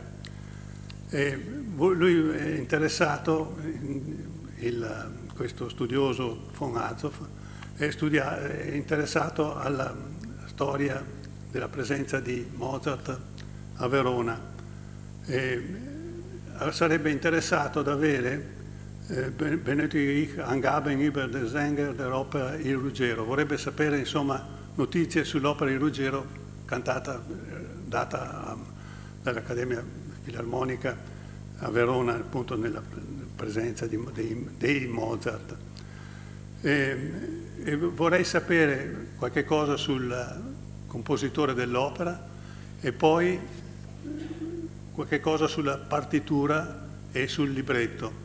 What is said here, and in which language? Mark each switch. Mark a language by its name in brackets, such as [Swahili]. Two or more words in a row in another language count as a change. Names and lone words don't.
[Italian] E lui è interessato, questo studioso von Azow, è interessato alla storia della presenza di Mozart a Verona e sarebbe interessato ad avere [German] benötige Angaben über den Sänger der Oper [Italian] Il Ruggero. Vorrebbe sapere, insomma, notizie sull'opera Il Ruggero data dall'Accademia Filarmonica a Verona, appunto nella presenza dei Mozart. E vorrei sapere qualche cosa sul compositore dell'opera e poi qualche cosa sulla partitura e sul libretto.